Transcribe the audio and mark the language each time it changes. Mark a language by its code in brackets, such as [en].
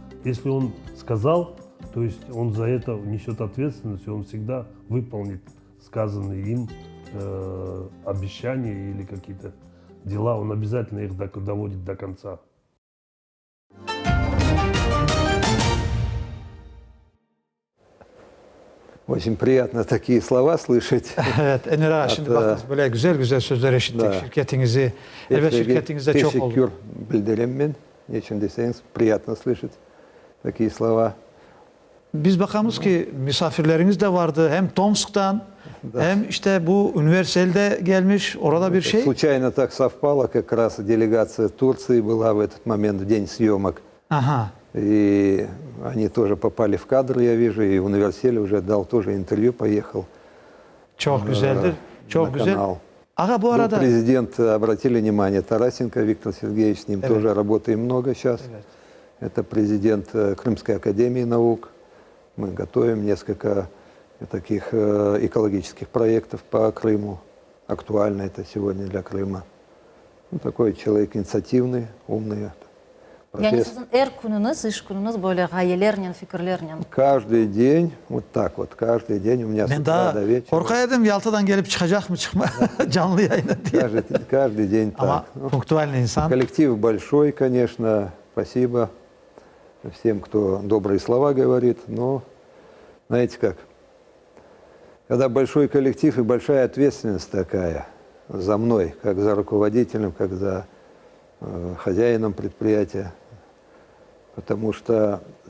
[ru] Если он сказал, то есть он за это несет ответственность, и он всегда выполнит сказанные им обещания или какие-то дела, он обязательно их доводит до конца. Очень приятно такие слова слышать. [crh] Evet, Enver Ağa, şimdi bakınız böyle güzel sözler işittik şirketinizi. Evet, şirketinizde çok oldu. Teşekkür bildirim ben. Niçin deseniz [ru] приятно слышать такие слова. [crh] Biz bakamız ki misafirleriniz de vardı hem Tomsk'tan hem işte bu üniversitede gelmiş orada bir şey. [ru] Случайно так совпало, как раз делегация Турции была в этот момент, в день съемок. Aha. И они тоже попали в кадр, я вижу, и в университете уже дал тоже интервью, поехал. [crh] Çok güzeldir, çok güzel. Ага, bu arada... [ru] Президент, обратили внимание, Тарасенко Виктор Сергеевич, с ним тоже работаем много сейчас. Это президент Крымской академии наук. Мы готовим несколько таких экологических проектов по Крыму. Актуально это сегодня для Крыма. Ну, такой человек инициативный, умный. [crh] Yani sizin gününüz, iş gününüz böyle gayelerle, fikirlerle. [ru] Каждый день, вот так вот, каждый день у меня с утра до вечера. [crh] Korkaydım Yalta'dan gelip çıkacak mı canlı yayına diye. [ru] Каждый день так. Пунктуальный инсан. Коллектив большой, конечно, спасибо всем, кто добрые слова говорит, но знаете как, когда большой коллектив и большая ответственность такая за мной, как за руководителем, как за хозяином предприятия, потому что